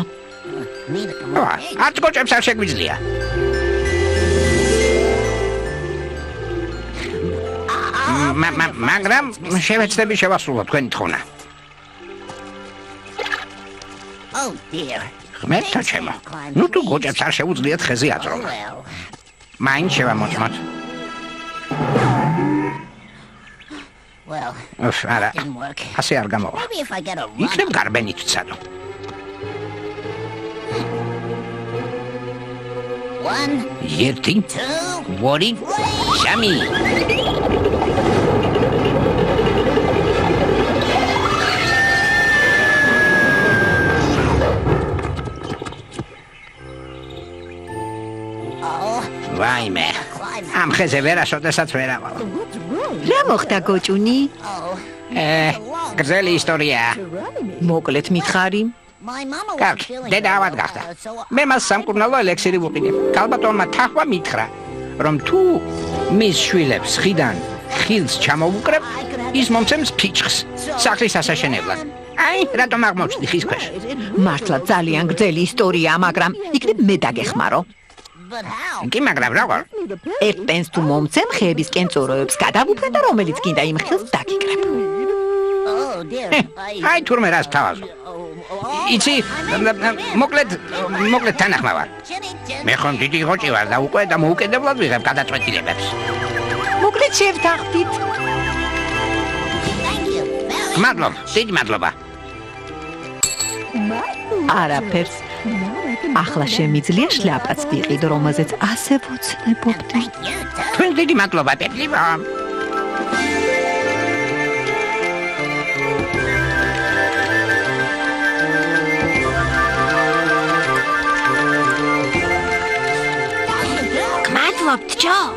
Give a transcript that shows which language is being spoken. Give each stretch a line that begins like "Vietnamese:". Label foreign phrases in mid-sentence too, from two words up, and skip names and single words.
Georgian: არც გოჭებს არ შეგვიძლია. მაგრამ შევეცდები შევასრულო თქვენი თხოვნა.
English: Oh dear.
Georgian: ღმერთო ჩემო, ნუ თუ გოჭებს არ შეუძლიათ ხეზე აწრომა.
English: Well,
Georgian: მაინც შევამოწმოთ. არა,
English: didn't work.
Georgian: ასე არ გამოვა.
English: Maybe if I get a run.
Georgian: იქნებ გარბენით ვცადო. 1, 1, 2, 2, 3. ვაიმე, ამ ხეზე ვერასოდესაც ვერ ავალ. რა მოხდა გოჭუნი? გრძელი ისტორია. მოკლედ მითხარი.
English: My mama was
Georgian: კარგი,
English: feeling
Georgian: დედა ავად
English: better,
Georgian: გახდა.
English: so
Georgian: მე მას სამკურნალო ელექსირი ვუყიდებ. კალბატონმა თახვა მითხრა, რომ თუ მის შვილებს ხიდან ხილს ჩამოუკრებ, ის მომცემს ფიჩხს სახლის ასაშენებლად. აი, რატომ აღმოჩნდი ხის ქვეშ? მართლა ძალიან გრძელი ისტორია, მაგრამ იქნებ მე დაგეხმარო.
English: But how?
Georgian: კი, მაგრამ როგორ? ერთ პენს თუ მომცემ ხეების კენწოროებს გადავუფრე და რომელიც გინდა იმ ხილს დაგიკრებ.
English: Oh dear.
Georgian: აი, თურმე რას თავაზო. იცი, მოკლედ თანახმა ვარ. მე ხომ დიდი ღოჭი ვარ და უკვე დამოუკიდებლად ვიღებ გადაწყვეტილებებს. მოკლედ შევთანხმდით.
English: Thank you.
Georgian: მადლობა, დიდი მადლობა. არაფერს. ახლა შემიძლია შლაპაც ვიყიდო, რომელზეც ასე ვოცნებობდი. თქვენ დიდი მადლობა, პეპლიბა. გმადლობთ, ჯო.